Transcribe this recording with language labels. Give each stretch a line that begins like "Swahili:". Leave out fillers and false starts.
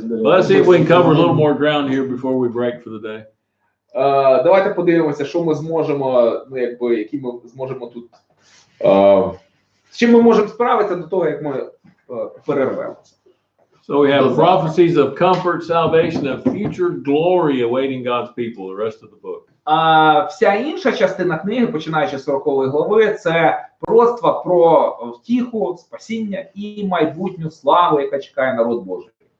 English: Let's see if we can cover a little more ground here before we break for the day.
Ukrainian: Давайте подивимося, що ми зможемо, які ми зможемо тут, з чим ми можемо справитися до того, як ми перервемося.
English: So we have prophecies of comfort, salvation, and future glory awaiting God's people, the rest of the book.
Ukrainian: Вся інша частина книги, починаючи з 40-ї глави, це пророцтва про втіху, спасіння і майбутню славу, яка чекає народ Божий.